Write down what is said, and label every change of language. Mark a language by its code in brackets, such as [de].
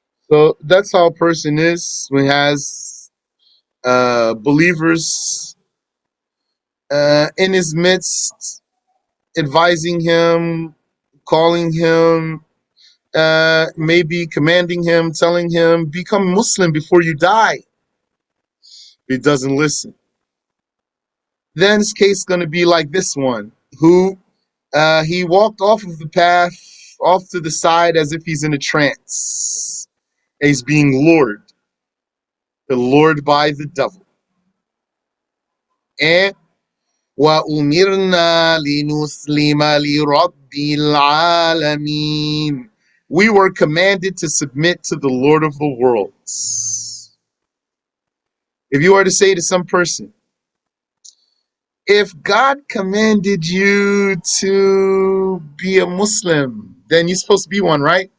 [en] So that's how a person is when he has believers in his midst, advising him, calling him, maybe commanding him, telling him, become Muslim before you die. He doesn't listen. Then his case is going to be like this one, who he walked off of the path, off to the side as if he's in a trance. He's being lured by the devil. [ar] And وَأُمِرْنَا لِنُسْلِمَ لِرَبِّ الْعَالَمِينَ. [en] We were commanded to submit to the Lord of the worlds. If you were to say to some person, if God commanded you to be a Muslim, then you're supposed to be one, right?